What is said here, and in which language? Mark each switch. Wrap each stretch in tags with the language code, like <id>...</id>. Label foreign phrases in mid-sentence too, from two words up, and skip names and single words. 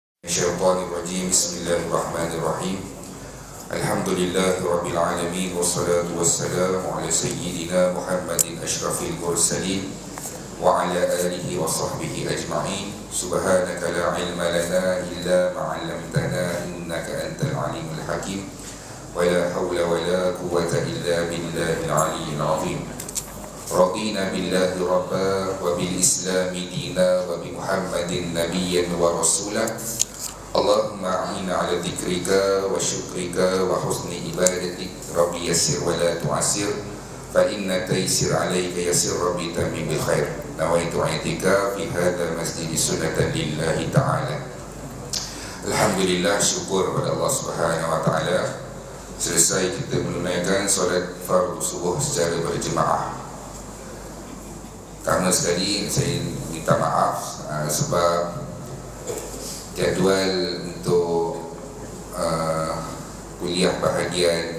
<ar>الشيطان الرجيم. بسم الله الرحمن الرحيم. الحمد لله رب العالمين. والصلاة والسلام على سيدنا محمد أشرف المرسلين وعلى آله وصحبه أجمعين. سبحانك لا علم لنا إلا ما علمتنا إنك أنت العليم الحكيم. ولا حول ولا قوة إلا بالله العلي العظيم. رضينا بالله ربا وبالإسلام دينا وبمحمد نبيا ورسولا. اللهم أعنا على ذكرك وشكرك وحسن عبادتك. رب يسر ولا تعسر فإن التيسير عليك يسير رب تمم بالخير. نويت اعتكاف في هذا المسجد سنة لله تعالى.</ar> <ms>Alhamdulillah, syukur kepada Allah</ms> <ar>سبحانه وتعالى.</ar> <ms>Selesai kita menunaikan solat fardu subuh secara berjemaah. Pertama sekali saya minta maaf sebab jadual untuk kuliah bahagian</ms>